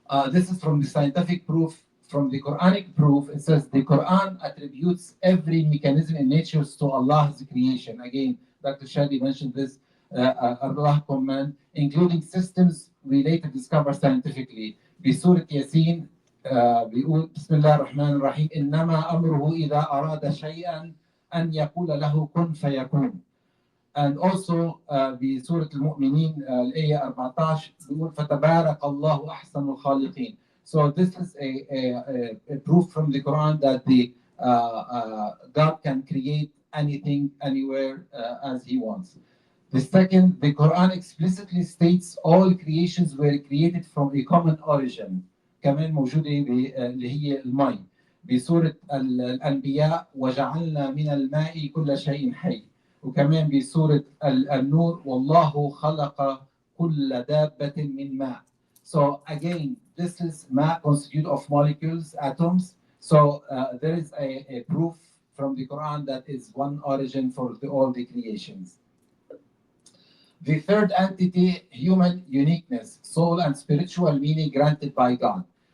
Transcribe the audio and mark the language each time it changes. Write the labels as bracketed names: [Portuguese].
[English] This is from the scientific proof. From the Quranic proof, it says the Quran attributes every mechanism in nature to Allah's creation. Again, Dr. Shadi mentioned this, Allah command, including systems related discovered scientifically. [Arabic] بسورة ياسين بيقول بسم الله الرحمن الرحيم إنما أمره إذا أراد شيئا أن يقول له كن فيكون. [English] And also [Arabic] بسورة المؤمنين الآية 14 بيقول فتبارك الله أحسن الخالقين. [English] So this is a proof from the Quran that the God can create anything anywhere as He wants. The second, the Quran explicitly states all creations were created from a common origin. [Arabic] كمان موجودة اللي هي الماء بسورة الأنبياء وجعلنا من الماء كل شيء حي. وكمان بسورة النور والله خلق كل دابة من ماء. [English] So again, this is matter constituted of molecules, atoms. So there is a proof from the Quran that is one origin for all the creations. The third entity, human uniqueness, soul and spiritual meaning granted by God.